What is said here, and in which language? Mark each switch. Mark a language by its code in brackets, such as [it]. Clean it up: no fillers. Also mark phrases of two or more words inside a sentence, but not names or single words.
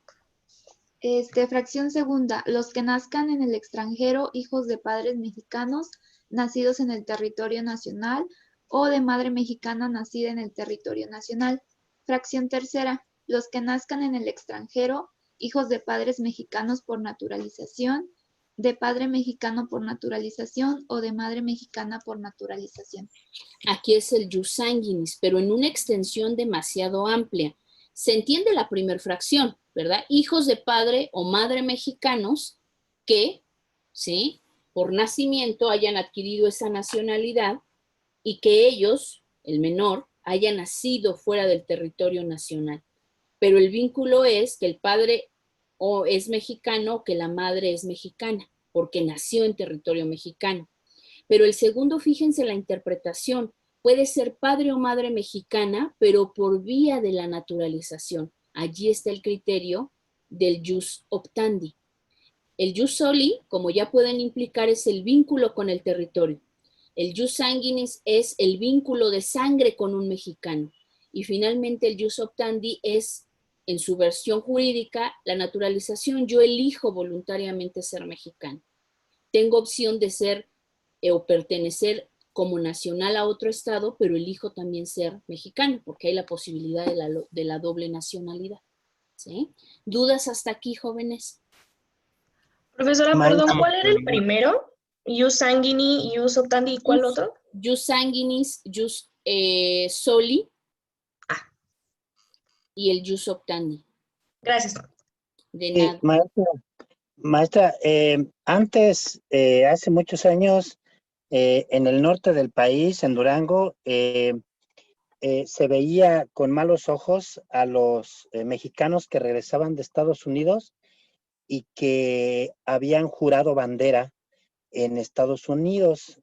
[es] Fracción segunda, los que nazcan en el extranjero, hijos de padres mexicanos, nacidos en el territorio nacional, o de madre mexicana nacida en el territorio nacional. Fracción tercera, los que nazcan en el extranjero, hijos de padres mexicanos por naturalización, de padre mexicano por naturalización o de madre mexicana por naturalización. Aquí es el [la] jus sanguinis, [es] pero en una extensión demasiado amplia. Se entiende la primer fracción, ¿verdad? Hijos de padre o madre mexicanos que, ¿sí? Por nacimiento hayan adquirido esa nacionalidad y que ellos, el menor, haya nacido fuera del territorio nacional. Pero el vínculo es que el padre o es mexicano o que la madre es mexicana, porque nació en territorio mexicano. Pero el segundo, fíjense la interpretación, puede ser padre o madre mexicana, pero por vía de la naturalización. Allí está el criterio del [la] jus optandi. [es] El [la] jus soli, [es] como ya pueden implicar, es el vínculo con el territorio. El [la] jus sanguinis [es] es el vínculo de sangre con un mexicano. Y finalmente el [la] jus optandi [es] es, en su versión jurídica, la naturalización. Yo elijo voluntariamente ser mexicano. Tengo opción de ser o pertenecer como nacional a otro estado, pero elijo también ser mexicano, porque hay la posibilidad de la doble nacionalidad. ¿Sí? ¿Dudas hasta aquí, jóvenes? Profesora, Maestra, perdón, ¿cuál era el primero? [la] Ius sanguini, ius optandi, [es] ¿y cuál otro? [la] Jus sanguinis, jus soli [es] y el [la] jus optandi. [es] Gracias. De nada. Maestra, antes, hace muchos años, en el norte del país, en Durango, se veía con malos ojos a los mexicanos que regresaban de Estados Unidos y que habían jurado bandera en Estados Unidos.